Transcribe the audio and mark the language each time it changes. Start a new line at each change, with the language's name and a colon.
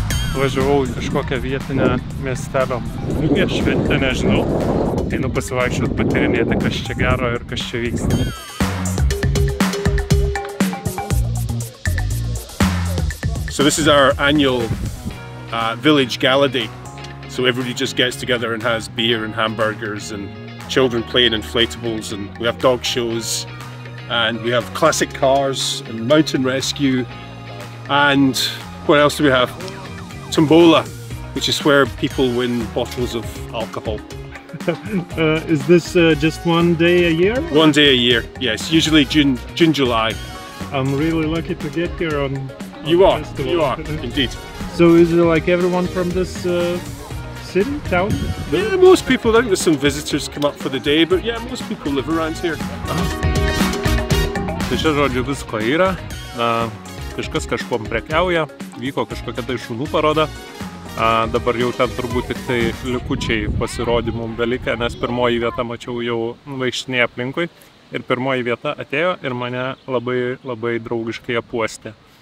Lithuanian: atvažiavau į kažkokią vietinę miestelio mugę, šventę, nežinau. Einu pasivaikščiot, patyrinėti, kas čia gero ir kas čia vyksta.
English: So this is our annual village gala day. So everybody just gets together and has beer and hamburgers and children playing inflatables, and we have dog shows and we have classic cars and mountain rescue, and what else do we have? Tombola, which is where people win bottles of alcohol. Is this just one day a year? One day a year, yes, usually June, July. I'm really lucky to get here on You are, festival. you are, indeed. So is it like everyone from this city, town? Yeah, most people, I think there's some visitors come up for the day, but yeah, most people live around here.
Lithuanian: Tai čia, žodžiu, visko yra, kažkas kažkuom prekiauja, vyko kažkokia tai šunų paroda, dabar jau ten turbūt tik tai likučiai pasirodymų belikę, nes pirmoji vieta mačiau jau vaikštinėje aplinkui ir pirmoji vieta atėjo ir mane labai draugiškai apuostė.